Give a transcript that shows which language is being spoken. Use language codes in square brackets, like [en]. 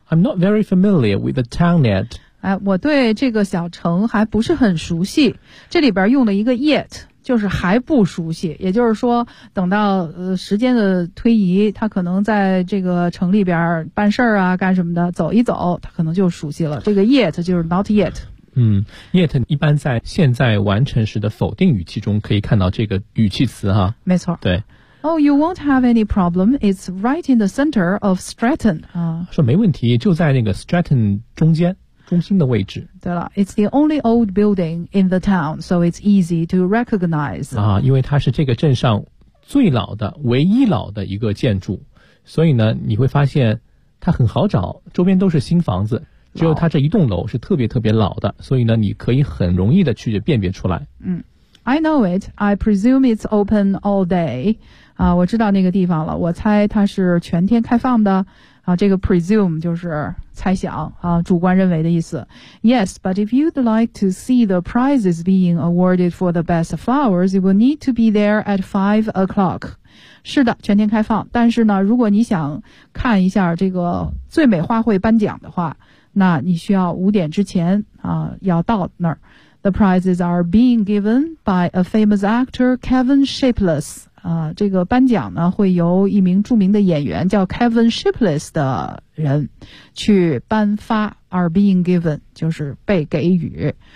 [en] ？I'm not very familiar with the town yet。 [zh] 哎，我对这个小城还不是很熟悉。这里边用了一个 yet， 就是还不熟悉，也就是说，等到时间的推移，他可能在这个城里边办事儿啊，干什么的，走一走，他可能就熟悉了。这个 yet 就是 not yet。嗯 ，yet 一般在现在完成时的否定语气中可以看到这个语气词哈。没错。对。 [en] Oh, you won't have any problem. It's right in the center of Stretton. 啊， [zh] 说没问题，就在那个 Stretton 中间中心的位置。对了 [en] ，It's the only old building in the town, so it's easy to recognize. [zh] 啊，因为它是这个镇上最老的、唯一老的一个建筑，所以呢，你会发现它很好找，周边都是新房子。只有它这一栋楼是特别特别老的，所以呢你可以很容易的去辨别出来。 [en] 嗯， I know it, I presume it's open all day. [zh] 啊，我知道那个地方了，我猜它是全天开放的。啊，这个 presume 就是猜想啊，主观认为的意思。 [en] Yes, but if you'd like to see the prizes being awarded for the best flowers, you will need to be there at 5 o'clock. [zh] 是的，全天开放。但是呢，如果你想看一下这个最美花卉颁奖的话，那你需要5点之前啊要到那儿。 [en] The prizes are being given by a famous actor, Kevin Shapless. [zh] 这个颁奖呢会由一名著名的演员叫 Kevin Shapless 的人去颁发， [en] are being given [zh] 就是被给予。